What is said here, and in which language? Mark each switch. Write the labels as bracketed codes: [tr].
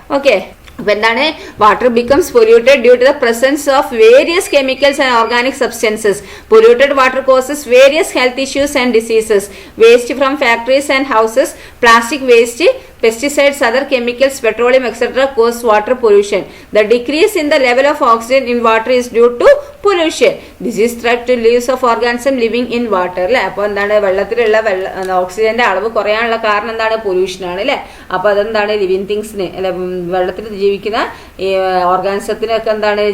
[ml] Okay, അപ്പൊ എന്താണ്? [en] Water becomes polluted due to the presence of various chemicals and organic substances. Polluted water causes various health issues and diseases. Waste from factories and houses, plastic waste, pesticides, other chemicals, petroleum, etc. cause water pollution. The decrease in the level of oxygen in water is due to pollution. This is threat to lives of organisms living in water അല്ലെ. [ml] അപ്പോൾ എന്താണ്? വെള്ളത്തിലുള്ള ഓക്സിജന്റെ അളവ് കുറയാനുള്ള കാരണം എന്താണ്? Pollution ആണ് അല്ലെ. അപ്പൊ അതെന്താണ്? ലിവിങ് തിങ്സിന് അല്ലെ, വെള്ളത്തിൽ ജീവിക്കുന്ന ഓർഗാനിസത്തിനൊക്കെ എന്താണ്?